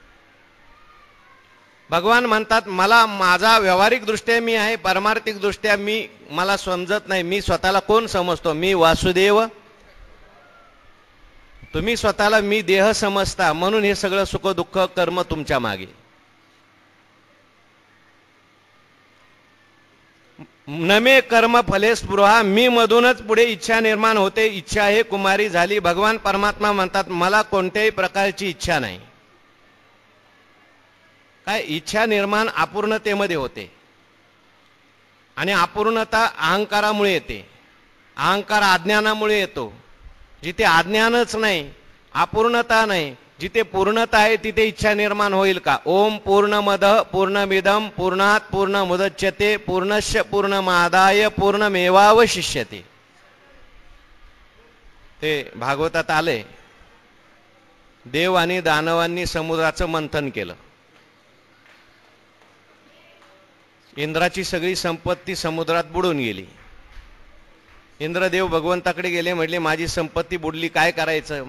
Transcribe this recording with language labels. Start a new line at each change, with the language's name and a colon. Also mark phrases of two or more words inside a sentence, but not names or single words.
Marathi: भगवान म्हणतात मला माझा व्यावहारिक दृष्ट्या मी आहे, पारमार्थिक दृष्ट्या मी मला समजत नाही. मी स्वतःला कोण समजतो? मी वासुदेव. तुम्ही स्वतःला मी देह समजता, म्हणून हे सगळं सुख दुःख कर्म तुमच्या मागे.
Sanskrit: नमे कर्म फले स्पृहा,
Marathi: मी मधूनच पुढे इच्छा निर्माण होते. इच्छा हे कुमारी झाली. भगवान परमात्मा म्हणतात मला कोणत्याही प्रकारची इच्छा नाही. काय इच्छा निर्माण अपूर्णतेमध्ये होते, आणि अपूर्णता अहंकारामुळे येते. अहंकार अज्ञानामुळे येतो. जिथे अज्ञानच नाही, अपूर्णता नाही, जिथे पूर्णता आहे तिथे इच्छा निर्माण होईल का?
Sanskrit: ओम पूर्णमद पूर्णमिदम पूर्णात पूर्णमुदच्यते पूर्णस्य पूर्णमादाय पूर्णमेवावशिष्यते.
Marathi: ते भागवतात आले, देव आणि दानवांनी समुद्राचं मंथन केलं. इंद्राची सगळी संपत्ती समुद्रात बुडून गेली. इंद्रदेव भगवंताकडे गेले, म्हटले माझी संपत्ती बुडली, काय करायचं?